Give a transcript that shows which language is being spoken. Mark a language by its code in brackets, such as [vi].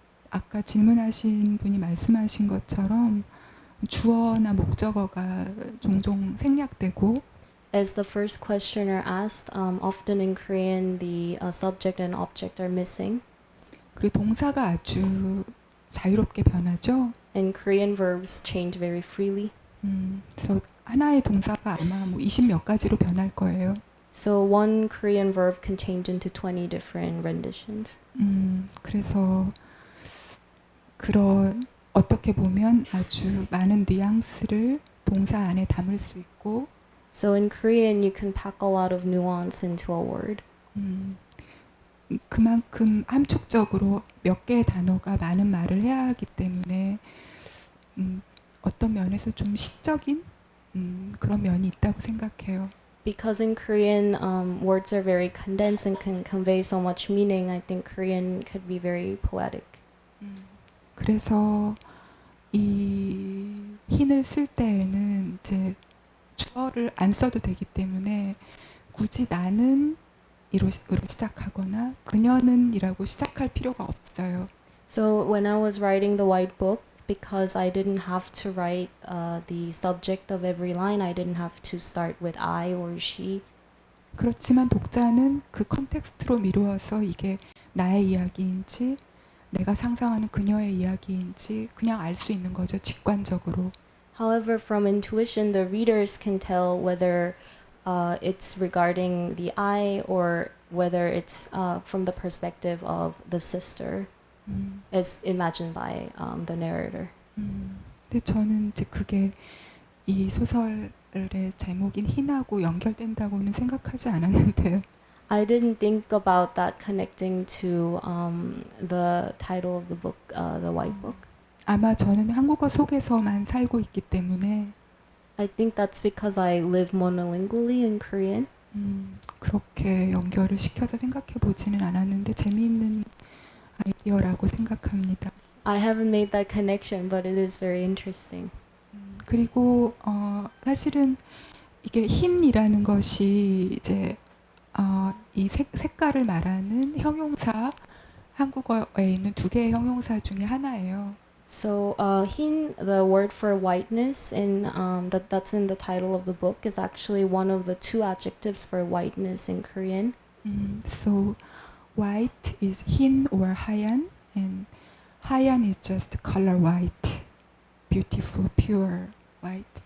[ko] 아까 질문하신 분이 말씀하신 것처럼 주어나 목적어가 종종 생략되고 [en] As the first questioner asked, often in Korean the subject and object are missing. [ko] 그리고 동사가 아주 자유롭게 변하죠. [en] And Korean verbs change very freely. [ko] 그래서 하나의 동사가 아마 뭐 20몇 가지로 변할 거예요. [en] So one Korean verb can change into 20 different renditions. [ko] 그래서 그런 어떻게 보면 아주 많은 뉘앙스를 동사 안에 담을 수 있고 [en] So in Korean, you can pack a lot of nuance into a word. [ko] 그만큼 함축적으로 몇 개의 단어가 많은 말을 해야 하기 때문에 어떤 면에서 좀 시적인 그런 면이 있다고 생각해요. [en] Because in Korean, words are very condensed and can convey so much meaning, I think Korean could be very poetic. [ko] 그래서 이 hin을 쓸 때에는 이제 주어를 안 써도 되기 때문에 굳이 나는 이로 시작하거나 그녀는 이라고 시작할 필요가 없어요. [en] So when I was writing the white book, because I didn't have to write the subject of every line, I didn't have to start with I or she. [ko] 그렇지만 독자는 그 컨텍스트로 미루어서 이게 나의 이야기인지 내가 상상하는 그녀의 이야기인지 그냥 알 수 있는 거죠. 직관적으로. [en] However, from intuition, the readers can tell whether it's regarding the I or whether it's from the perspective of the sister, as imagined by the narrator. [ko] 근데 저는 이제 그게 이 소설의 제목인 hin하고 연결된다고는 생각하지 않았는데요. [en] I didn't think about that connecting to the title of the book, the White Book. [ko] 아마 저는 한국어 속에서만 살고 있기 때문에 [en] I think that's because I live monolingually in Korean. [ko] 그렇게 연결을 시켜서 생각해 보지는 않았는데 재미있는 아이디어라고 생각합니다. [en] I haven't made that connection, but it is very interesting. [ko] 그리고 사실은 이게 hin이라는 것이 이제 이 색깔을 말하는 형용사 한국어에 있는 두 개의 형용사 중에 하나예요. [en] So, hin, the word for whiteness, in that's in the title of the book, is actually one of the two adjectives for whiteness in Korean. So, white is hin or hayan, and hayan is just color white, beautiful, pure white.